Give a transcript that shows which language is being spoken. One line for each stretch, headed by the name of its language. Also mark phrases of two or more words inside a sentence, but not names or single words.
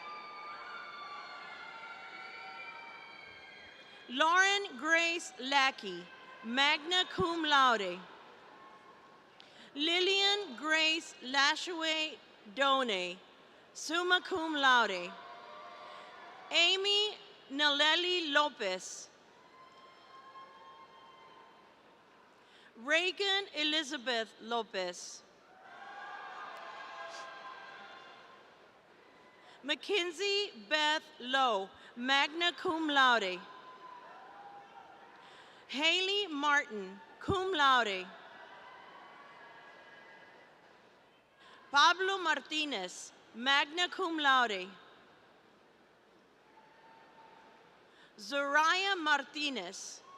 English: Lauren Grace Lackey,
Latin: magna cum laude.
English: Lillian Grace Lashaway Done,
Latin: summa cum laude.
English: Amy Naleli Lopez. Reagan Elizabeth Lopez. Mackenzie Beth Lowe,
Latin: magna cum laude.
English: Haley Martin,
Latin: cum laude.
English: Pablo Martinez,
Latin: magna cum laude.
English: Zoraya Martinez.